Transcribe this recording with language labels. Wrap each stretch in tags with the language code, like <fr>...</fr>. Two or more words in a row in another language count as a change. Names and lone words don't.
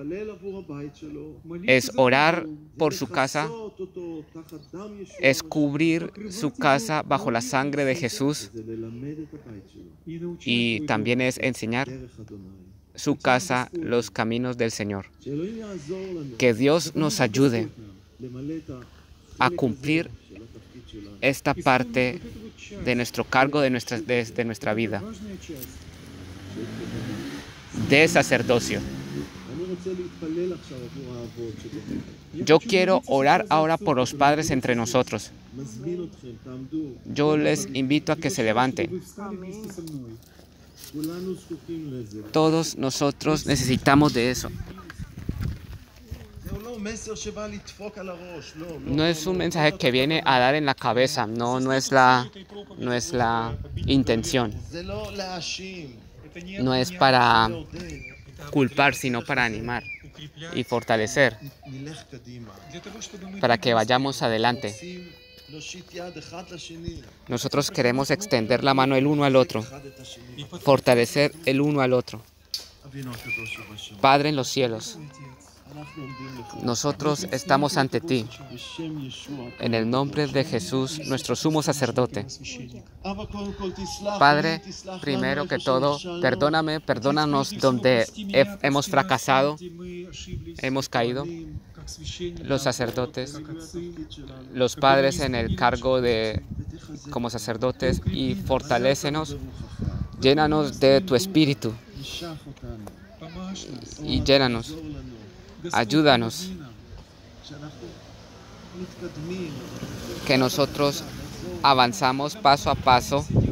<es>Es orar por su casa, es cubrir su casa bajo la sangre de Jesús, y también es enseñar su casa los caminos del Señor. Que Dios nos ayude a cumplir esta parte de nuestro cargo, de nuestra vida, de sacerdocio.</es> <he>רוצה להתפלל עכשיו עבור האבות שבכם.</he> <es>Yo quiero orar ahora por los padres entre nosotros.</es> <he>מזמין אתכם, תעמדו.</he> <es>Yo les invito a que se levanten.</es> <ru>Вы встали вместе со мной.</ru> <he>כולנו זקוקים לזה.</he> <es>Todos nosotros necesitamos de eso.</es> <he>זהו לא מסר שבא לדפוק על הראש, לא.</he> <es>No es un mensaje que viene a dar en la cabeza, no es la intención.</es> <he>זה לא להאשים.</he> <es>No es para</es> <he>לעודד.</he> <es>culpar, sino para animar y fortalecer,</es> <he>נלך קדימה.</he> <es>para que vayamos adelante.</es> <he>רוצים להושיט יד אחד לשני.</he> <es>Nosotros queremos extender la mano el uno al otro,</es> <he>אחד את השני.</he> <es>fortalecer el uno al otro.</es> <he>אבינו הקדוש שבשמיים.</he> <es>Padre en los cielos,</es> <he>אנחנו עומדים לפניך.</he> <es>nosotros estamos ante ti,</es> <he>בשם ישוע.</he> <es>en el nombre de Jesús, nuestro sumo sacerdote.</es> <he>אבא, קודם כל תסלח</he> <es>Padre,</es> <he>לי, תסלח לנו</he> <es>primero que</es> <he>איפה</he> <es>todo,</es> <he>שנכשלנו.</he> <es>perdónanos donde hemos fracasado, hemos caído, los sacerdotes, los padres en el cargo de como sacerdotes, y fortalécenos, llénanos de tu espíritu y llénanos, ayúdanos, que nosotros avanzamos paso a paso.</es>